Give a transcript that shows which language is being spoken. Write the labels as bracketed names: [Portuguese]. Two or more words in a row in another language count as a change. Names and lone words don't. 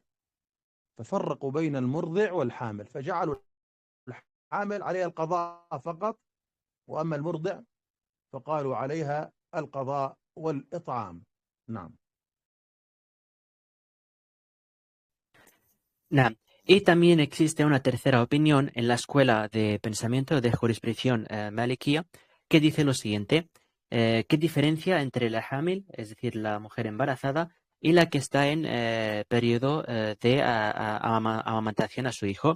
[Arabic] ففرقوا بين المرضع والحامل، فجعلوا الحامل عليها القضاء فقط، وأما المرضع فقالوا عليها القضاء والإطعام. نعم. نعم. [Spanish] Y también existe una tercera opinión en la escuela de pensamiento de jurisdicción malikia, que dice lo siguiente: ¿qué diferencia entre la hamil, es decir, la mujer embarazada, y la que está en periodo de amamantación a su hijo?